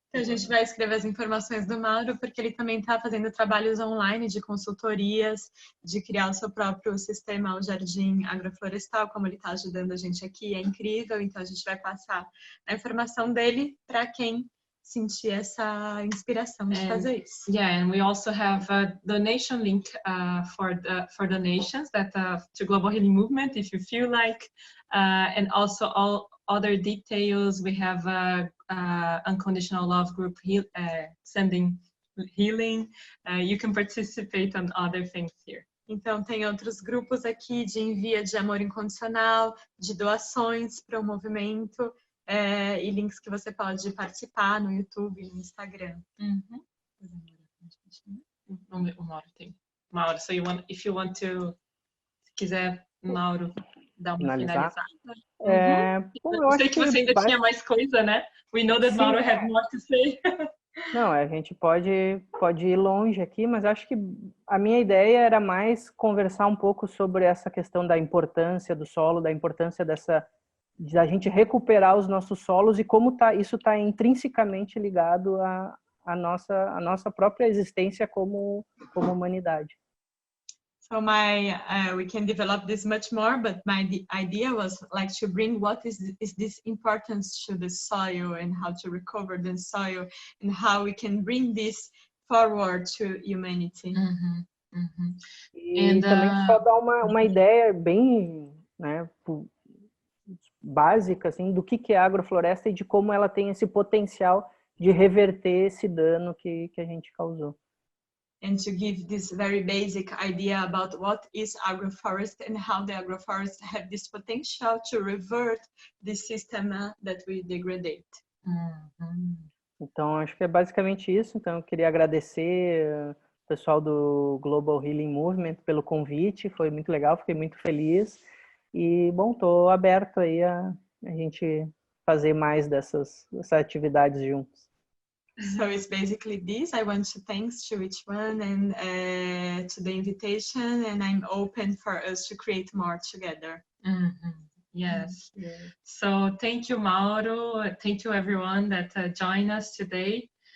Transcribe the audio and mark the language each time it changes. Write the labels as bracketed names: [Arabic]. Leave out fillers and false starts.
[Portuguese] Então, a gente vai escrever as informações do Mauro, porque ele também está fazendo trabalhos online de consultorias, de criar o seu próprio sistema, o Jardim Agroflorestal, como ele está ajudando a gente aqui, é incrível. Então, a gente vai passar a informação dele para quem sentir essa inspiração de fazer isso. [English] Yeah, and we also have a donation link for donations to Global Healing Movement, if you feel like, and also all other details. We have Unconditional Love group sending healing. You can participate on other things here. [Portuguese] Então, tem outros grupos aqui de envio de amor incondicional, de doações para o movimento, e links que você pode participar no YouTube e no Instagram. O Mauro tem. Mauro, [English] so if you want to, [Portuguese] se quiser, Mauro, dar uma finalizada. Bom, eu sei que você ainda tinha mais coisa, né? [English] We know that Mauro had more to say. [Portuguese] Não, a gente pode ir longe aqui, mas acho que a minha ideia era mais conversar um pouco sobre essa questão da importância do solo, da importância de a gente recuperar os nossos solos e como isso está intrinsecamente ligado à nossa própria existência como humanidade. [English] So we can develop this much more, but my idea was like to bring what is this importance to the soil and how to recover the soil and how we can bring this forward to humanity. [Portuguese] E também só dar uma ideia bem, né, básica assim, do que é a agrofloresta e de como ela tem esse potencial de reverter esse dano que a gente causou. [English] And to give this very basic idea about what is agroforest and how the agroforest have this potential to revert the system that we degrade. [Portuguese] Então, acho que é basicamente isso. Então, eu queria agradecer o pessoal do Global Healing Movement pelo convite. Foi muito legal, fiquei muito feliz. E, bom, estou aberto aí a gente fazer mais dessas atividades juntos. [English] So it's basically this. I want to thanks to each one and to the invitation, and I'm open for us to create more together. Yes. So thank you, Mauro. Thank you, everyone that joined us today.